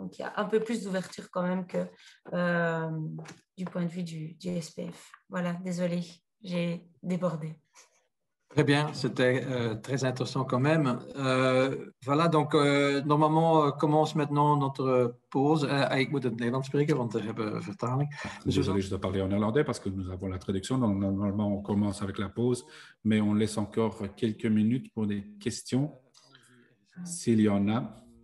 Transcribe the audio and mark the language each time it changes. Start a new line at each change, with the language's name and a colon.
French: Donc, il y a un peu plus d'ouverture quand même que du point de vue du SPF. Voilà, désolée, j'ai débordé. Très bien, c'était très intéressant quand même. Voilà, donc normalement commence maintenant notre pause.
Dutch: Ik moet het Nederlands spreken, want we hebben vertaling.
French: Désolé, je dois parler en néerlandais parce que nous avons la traduction. Donc, normalement, on commence avec la pause, mais on laisse encore quelques minutes pour des questions, s'il y en a.